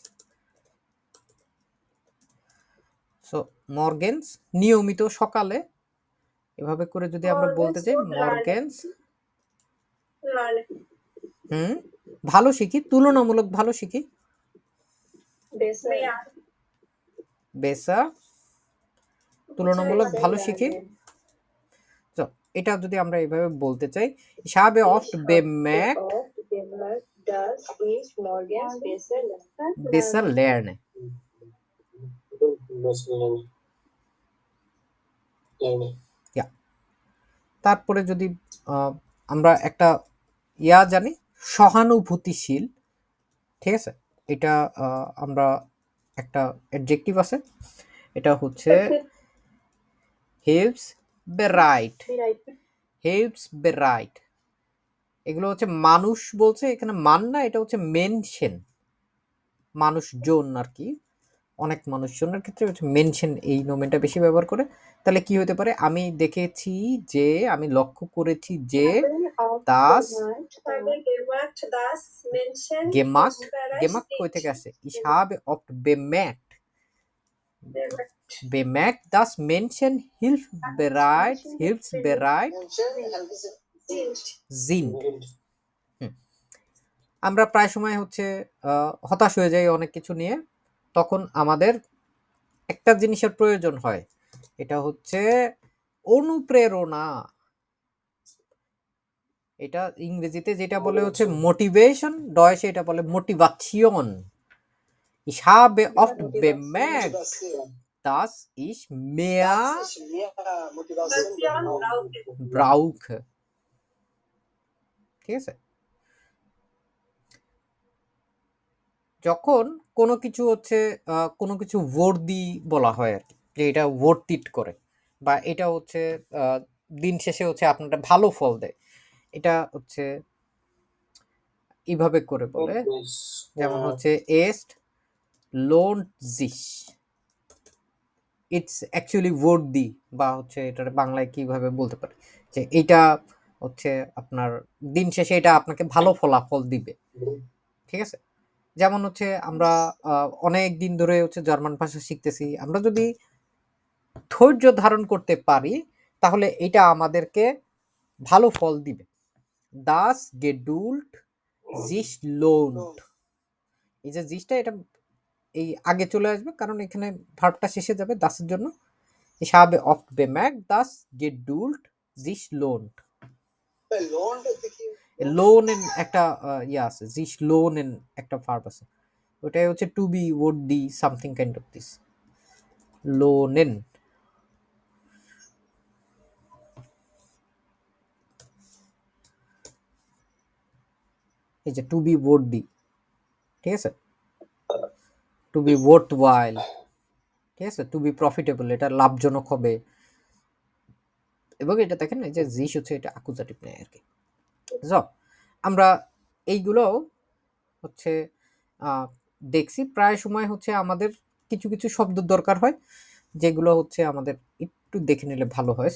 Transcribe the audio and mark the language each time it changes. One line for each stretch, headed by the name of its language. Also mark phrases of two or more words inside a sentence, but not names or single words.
Bangla: সো মর্গেন্স নিয়মিত সকালে, এভাবে করে যদি আমরা বলতে চাই মর্গেন্স, ভালো শিখি, তুলনামূলক ভালো শিখি, বেসা তুলনামূলক ভালো শিখি। তো এটা যদি আমরা এইভাবে বলতে চাই,
German: ich habe oft bemerkt, besser lerne, ja।
Bangla: তারপরে যদি আমরা একটা ইয়া জানি, সহানুভূতিশীল, ঠিক আছে? এটা আমরা একটা অ্যাডজেক্টিভ আছে, এটা হচ্ছে
German: hilfs bereit, hilfs bereit,
Bangla: এগুলো হচ্ছে মানুষ বলছে এখানে, মান না, এটা হচ্ছে মেনশন, মানুষজন আর কি, অনেক মানুষজনের ক্ষেত্রে হচ্ছে মেনশন এই নোমেনটা বেশি ব্যবহার করে। তাহলে কি হতে পারে? আমি দেখেছি যে, আমি লক্ষ্য করেছি যে
German: Habe oft das bemerkt, Habe gemacht, dass Menschen gemacht, hilfsbereit
Bangla: gemacht কই থেকে
German: sind.
Bangla: আসছে?
German: Ich habe oft bemerkt, bemerkt, dass Menschen hilfsbereit Sind. sind. হুম।
Bangla: আমরা প্রায় সময় হচ্ছে হতাশ হয়ে যাই অনেক কিছু নিয়ে। তখন আমাদের একটা জিনিসের প্রয়োজন হয়। এটা হচ্ছে অনুপ্রেরণা। এটা ইংরেজিতে যেটা বলে হচ্ছে মোটিভেশন, ডয়েশে এটা বলে মোটিভাশন।
German: Ich habe oft bemerkt, dass ich mehr Motivation brauche.
Bangla: ঠিক আছে? যখন কোনো কিছু হচ্ছে কোনো কিছু worthy বলা হয় আরকি, যে এটা
English: worth it
Bangla: করে, বা এটা হচ্ছে দিন শেষে হচ্ছে আপনার একটা ভালো ফল দেয়। এটা হচ্ছে এভাবে করে বলে, যেমন হচ্ছে
German: est lohnt sich,
English: its actually worthy,
Bangla: বা হচ্ছে এটার বাংলায় কিভাবে বলতে পারে যে এইটা হচ্ছে আপনার দিন শেষে এটা আপনাকে ভালো ফলাফল দিবে। ঠিক আছে? যেমন হচ্ছে আমরা অনেক দিন ধরে হচ্ছে জার্মান ভাষা শিখতেছি। আমরা যদি ধৈর্য ধারণ করতে পারি তাহলে এটা আমাদেরকে ভালো ফল দিবে।
German: Das Geduld sich lohnt,
Bangla: এই যে জিসটা এটা এই আগে চলে আসবে, কারণ এখানে ভার্বটা শেষে যাবে দাসের জন্য। Ich habe oft bemerkt, dass Geduld sich lohnt. লোনের একটা ইয়ে আছে,
German: sich lohnen
Bangla: একটা ভার্ব আছে, ওটাই হচ্ছে
English: to be would be something kind of this.
Bangla: লোনেন, এই যে
English: to be would be,
Bangla: ঠিক আছে?
English: to be worthwhile,
Bangla: ঠিক আছে?
English: to be profitable,
Bangla: এটা লাভজনক হবে। এবং এটা দেখেন এই যে জিস হচ্ছে এটা অ্যাকুজাটিভ নেয় আর কি। সো আমরা এইগুলো হচ্ছে দেখছি প্রায় সময় হচ্ছে আমাদের কিছু কিছু শব্দ দরকার হয় যেগুলো হচ্ছে আমাদের একটু দেখে নিলে ভালো হয়।